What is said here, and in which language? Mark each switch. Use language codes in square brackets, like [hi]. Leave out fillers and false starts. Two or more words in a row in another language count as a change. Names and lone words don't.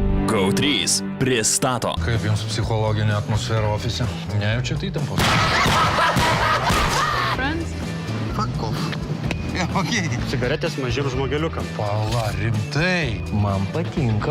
[lt] GO3 pristato. Kaip jums psichologinė atmosfera ofise? Nejaučiat įtampos? [en] Friends? Fuck off. Ja, okay. [lt] Cigaretės mažiem žmogeliukam. Pala, rimtai. Man patinka.